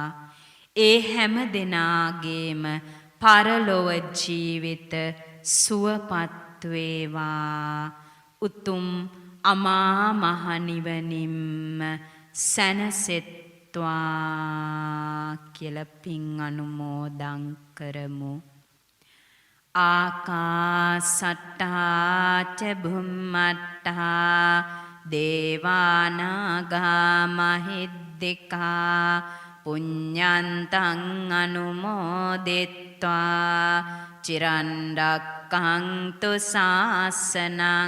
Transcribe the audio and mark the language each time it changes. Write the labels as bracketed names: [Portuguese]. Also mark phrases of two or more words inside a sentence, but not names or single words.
[Sinhala] ඒ හැම දෙනාගේම පරලොව ජීවිත සුවපත් වේවා. උතුම් අමා මහ නිවනින්ම සැනසෙත්වා කියලා පින් අනුමෝදන් කරමු. [Pali] ආකාසට්ටා ච භුම්මට්ටා දේවානාගා මහිද්దికා පුඤ්ඤන්තං අනුමෝදිත්වා චිරන් රක්ඛන්තු ශාසනං.